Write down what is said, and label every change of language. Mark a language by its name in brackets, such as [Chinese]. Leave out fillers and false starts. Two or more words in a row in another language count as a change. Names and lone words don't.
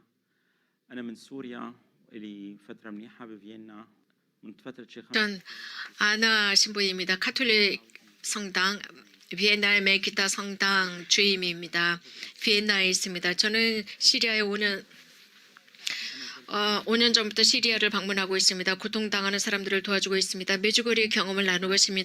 [Arabic] أنا من سوريا لي فترة منيحة بفيينا من فترة شيخ. [Korean] 전 아나 신부입니다. 카톨릭 성당 비엔나의 메기타 성당 주임입니다. 비엔나에 있습니다. 저는 시리아에 5년 전부터 시리아를 방문하고 있습니다. 고통당하는 사람들을 도와주고 있습니다. 메주거리의 경험을 나누고 있습니다.